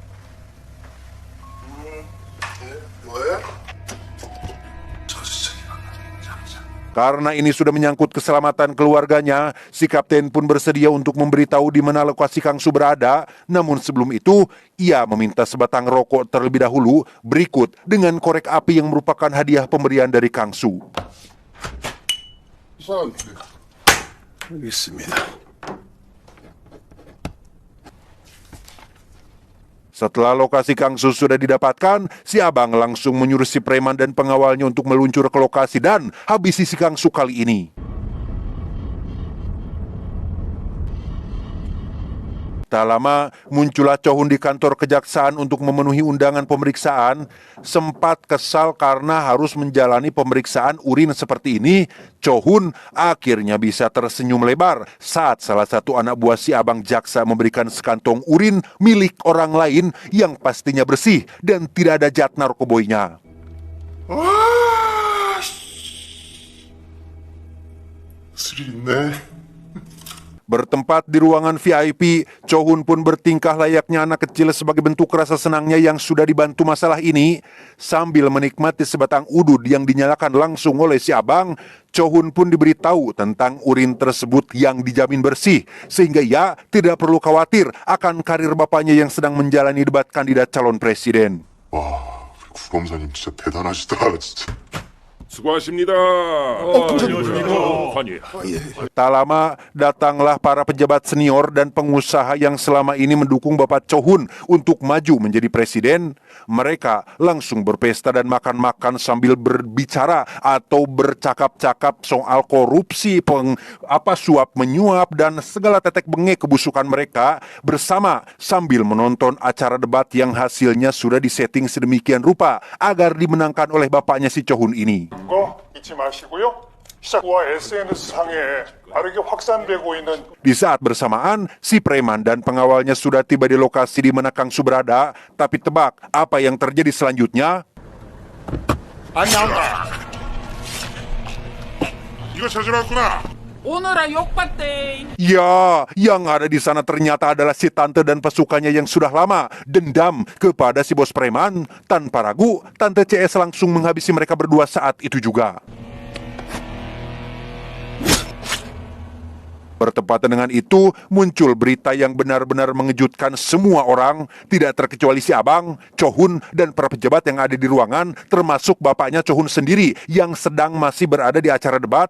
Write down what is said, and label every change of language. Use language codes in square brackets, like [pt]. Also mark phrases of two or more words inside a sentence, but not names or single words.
[id] Karena ini sudah menyangkut keselamatan keluarganya, si kapten pun bersedia untuk memberitahu di mana lokasi Kangsu berada. Namun sebelum itu, ia meminta sebatang rokok terlebih dahulu, berikut dengan korek api yang merupakan hadiah pemberian dari Kangsu. [ko] 여기 있습니다. [id] Setelah lokasi Kangsu sudah didapatkan, si Abang langsung menyuruh si preman dan pengawalnya untuk meluncur ke lokasi dan habisi si Kangsu kali ini. Tak lama, muncullah Cho-hun di kantor kejaksaan untuk memenuhi undangan pemeriksaan. Sempat kesal karena harus menjalani pemeriksaan urin seperti ini, Cho-hun akhirnya bisa tersenyum lebar saat salah satu anak buah si Abang Jaksa memberikan sekantong urin milik orang lain yang pastinya bersih dan tidak ada zat narkoboynya. [ko] 스릴 있네. [id] Bertempat di ruangan VIP, Cho-hun pun bertingkah layaknya anak kecil sebagai bentuk rasa senangnya yang sudah dibantu masalah ini. Sambil menikmati sebatang udud yang dinyalakan langsung oleh si Abang, Cho-hun pun diberitahu tentang urin tersebut yang dijamin bersih, sehingga ia tidak perlu khawatir akan karir bapaknya yang sedang menjalani debat kandidat calon presiden. [ko] 와, 구검사님 진짜 대단하시다, 진짜. 수고하십니다. [id] Tak lama, datanglah para pejabat senior dan pengusaha yang selama ini mendukung Bapak Cho-hun untuk maju menjadi presiden. Mereka langsung berpesta dan makan-makan sambil berbicara atau bercakap-cakap soal korupsi, suap menyuap, dan segala tetek bengek kebusukan mereka bersama sambil menonton acara debat yang hasilnya sudah disetting sedemikian rupa agar dimenangkan oleh bapaknya si Cho-hun ini. [ko] 거 잊지 마시고요. 시작과 SNS상에 빠르게 확산되고 있는 [id] Di saat bersamaan, si preman dan pengawalnya sudah tiba di lokasi di mana Kangsu berada. Tapi tebak, apa yang terjadi selanjutnya? [ko] 안 나온다. 이거 찾으러 왔구나. 오너라 욕받대. [id] Ya, yang ada di sana ternyata adalah si tante dan pasukannya yang sudah lama dendam kepada si bos preman. Tanpa ragu, tante CS langsung menghabisi mereka berdua saat itu juga. Bertepatan dengan itu, muncul berita yang benar-benar mengejutkan semua orang, tidak terkecuali si abang, Chohun, dan para pejabat yang ada di ruangan, termasuk bapaknya Chohun sendiri yang sedang masih berada di acara debat.